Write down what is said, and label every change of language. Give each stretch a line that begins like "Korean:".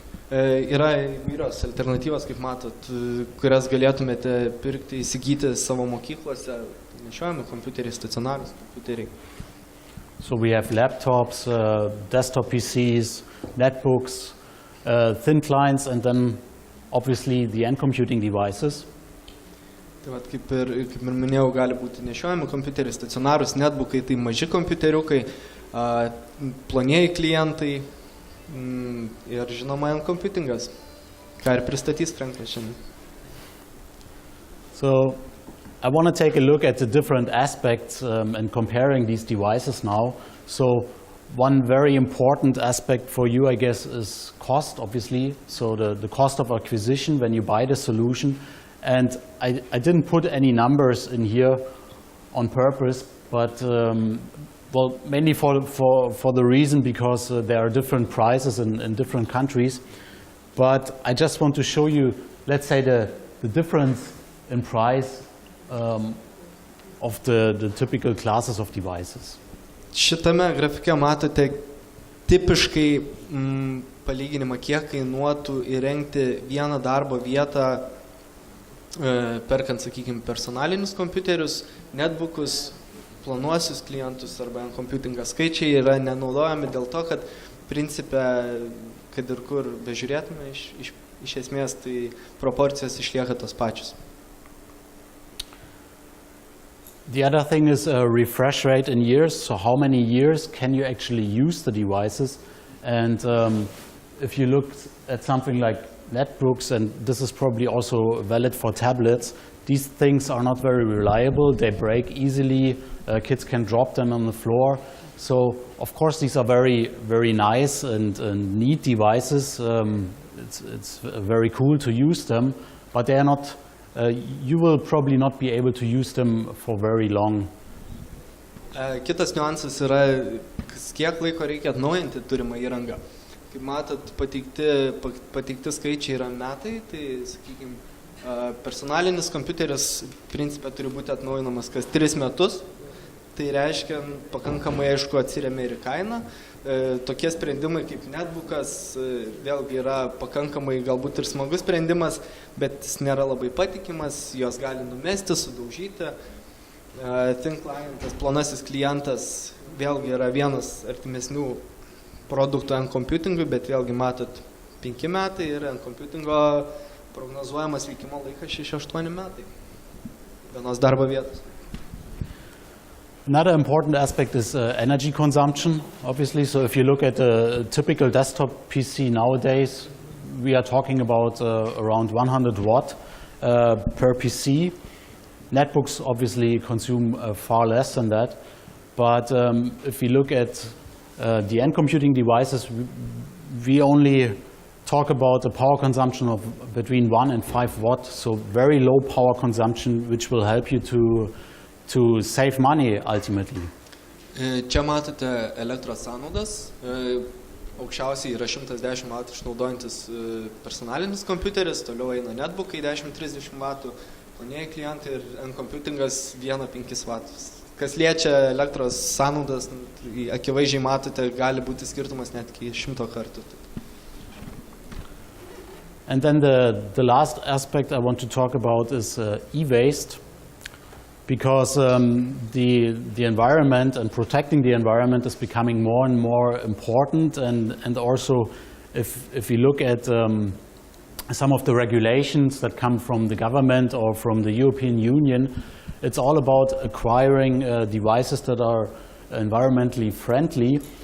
Lithuanian: Yra įvairios alternatyvos, kaip matot, kurias galėtumėte pirkti, įsigyti savo mokyklose, nešiojami kompiuteriai, stacionarūs kompiuteriai.
English: So we have laptops, desktop PCs, netbooks, thin clients, and then obviously the NComputing devices.
Lithuanian: Tai kaip ir minėjau, gali būti nešiojami kompiuteriai, stacionarūs netbookai, tai maži kompiuteriukai, plonieji klientai ir žinoma NComputingas, ką ir pristatys Frankas šiandien.
English: So I want to take a look at the different aspects and comparing these devices now. So one very important aspect for you, I guess, is cost, obviously. So the cost of acquisition when you buy the solution. And I didn't put any numbers in here on purpose, but well, mainly for the reason because there are different prices in different countries. But I just want to show you, let's say, the difference in price of the typical classes of devices.
Lithuanian: Šitame grafike matote tipiškai palyginimą, kiek kainuotų įrengti vieną darbo vietą, perkant, sakykime, personalinius kompiuterius, netbookus, planuosius klientus arba NComputingą. Skaičiai yra nenaudojami dėl to, kad principe, kad ir kur bežiūrėtume, iš esmės tai proporcijos išlieka tos pačios.
English: The other thing is refresh rate in years. So how many years can you actually use the devices? And if you look at something like netbooks, and this is probably also valid for tablets, these things are not very reliable. They break easily. Kids can drop them on the floor. So of course these are very, very nice and neat devices. It's very cool to use them, but they are not. You will probably not be able to use them for very long.
Lithuanian: Kitas niuansas yra, kiek laiko reikia atnaujinti turimą įrangą. Kaip matot, pateikti skaičiai yra metai, tai, sakykime, personalinis kompiuteris principe turi būti atnaujinamas kas 3 metus. Tai reiškia, pakankamai aišku atsiremia ir kainą. Tokie sprendimai kaip netbookas vėlgi yra pakankamai galbūt ir smagus sprendimas, bet jis nėra labai patikimas, jos gali numesti, sudaužyti. Thin clientas, plonasis klientas vėlgi yra vienas artimesnių produktų NComputingui, bet vėlgi matot 5 metai ir NComputingo prognozuojamas veikimo laikas 6-8 metai vienos darbo vietos.
English: Another important aspect is energy consumption, obviously. So if you look at a typical desktop PC nowadays, we are talking about around 100 watt per PC. Netbooks obviously consume far less than that. But if we look at the NComputing devices, we only talk about a power consumption of between 1 and 5 watt, so very low power consumption, which will help you to save money ultimately.
Lithuanian: Čia matote elektros sąnaudas. Aukščiausiai yra 110 W išnaudojantis personalinis kompiuteris, toliau eina netbookai 10-30 W, planieji klientai ir NComputingas 1-5 W. Kas liečia elektros sąnaudas, akivaizdžiai matote, gali būti skirtumas net iki 100 kartų.
English: And then the last aspect I want to talk about is e-waste. Because the environment and protecting the environment is becoming more and more important, and also if you look at some of the regulations that come from the government or from the European Union, it's all about acquiring devices that are environmentally friendly.